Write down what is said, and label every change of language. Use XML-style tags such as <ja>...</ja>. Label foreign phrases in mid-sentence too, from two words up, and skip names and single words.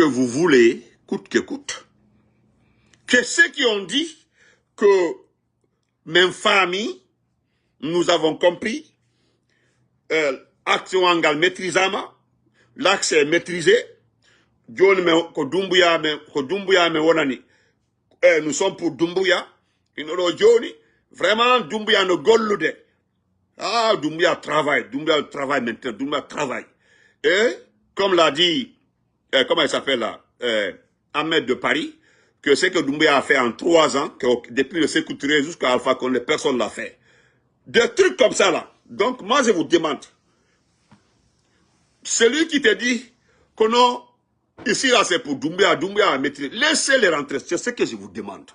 <fr>vous voulez, coûte que coûte, que ceux qui ont dit que même famille, nous avons compris, action</fr> <ff>angal maîtrisama,</ff> <fr>l'axe est maîtrisé, nous sommes pour Doumbouya, vraiment Doumbouya</fr> <ff>no gollude.</ff> <fr>Ah, Doumbouya travaille maintenant, Doumbouya travaille. Et, comme l'a dit, comment il s'appelle là, Ahmed de Paris, que ce que Doumbouya a fait en 3 ans, que depuis le Sékou Touré jusqu'à Alpha Condé, personne ne l'a fait. Des trucs comme ça là. Donc, moi je vous demande, celui qui te dit que non, ici là c'est pour Doumbouya a maîtrisé, laissez-les rentrer, c'est ce que je vous demande.</fr>